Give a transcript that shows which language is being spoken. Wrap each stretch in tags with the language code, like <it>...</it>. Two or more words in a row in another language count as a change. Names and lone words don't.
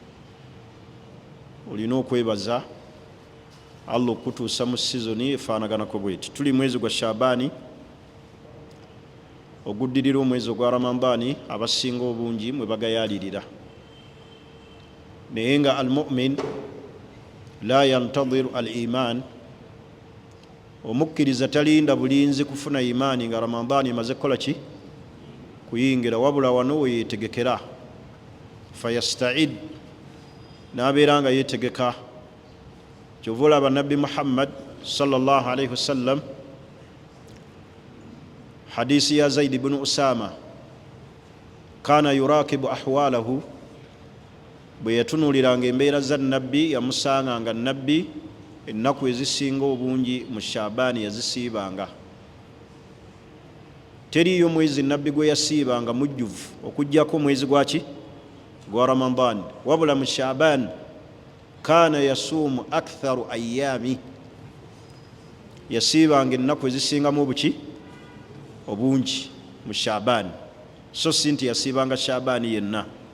<lg>Olina okwebaza Allah okutuusa mu sizoni efaanaganako bweti. Tuli mwezi gwa Shaabaani oguddirira omwezi ogwa Ramadhaani, abasinga obungi mwe bagayaalirira. Naye nga</lg> <ar>المؤمن لا ينتظر الإيمان,</ar> <lg>omukkiriza talinda bulinzi kufuna imaani nga Ramadhaani emaze kukola ki? Kuyingira, wabula wano we yeetegekera. Fayasta'id, n'abeera nga yeetegeka. Kyova olaba Nabbi Muhammad</lg> <ar>صلى الله عليه وسلم,</ar> <lg>hadisi ya Zaid ibn Usama,</lg> <ar>كان يراقب أحواله,</ar> <lg>bwe yatunuliranga embeera za Nabbi yamusanga nga Nabbi ennaku ezisinga obungi mu Shaabaani yazisiibanga. Teriyo mwezi Nabbi gwe yasiibanga mujjuvu okuggyako mwezi gwaki gwa Ramadhaani, wabula mu Shaabaani</lg> <ar>كان يصوم أكثر الأيام,</ar> <lg>yasiibanga ennaku ezisingamu obuki obungi mu Shaabaani, so si nti yasiibanga Shaabaani yenna.</lg>